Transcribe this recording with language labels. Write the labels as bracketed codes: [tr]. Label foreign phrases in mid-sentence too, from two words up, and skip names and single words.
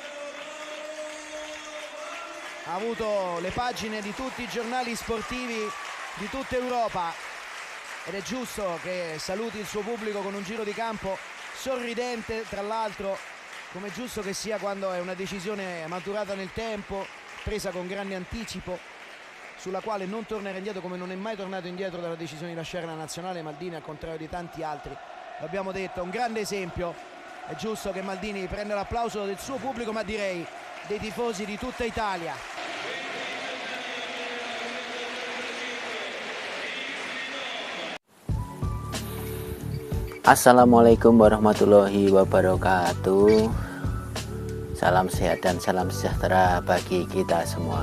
[it] Ha avuto le pagine di tutti i giornali sportivi di tutta Europa ed è giusto che saluti il suo pubblico con un giro di campo sorridente, tra l'altro, come è giusto che sia quando è una decisione maturata nel tempo, presa con grande anticipo, sulla quale non tornerà indietro, come non è mai tornato indietro dalla decisione di lasciare la nazionale Maldini, al contrario di tanti altri. L'abbiamo detto, un grande esempio. È giusto che Maldini prenda l'applauso del suo pubblico, ma direi dei tifosi di tutta Italia. [ar] السلام عليكم ورحمة الله وبركاته. [id] Salam sehat dan salam sejahtera bagi kita semua.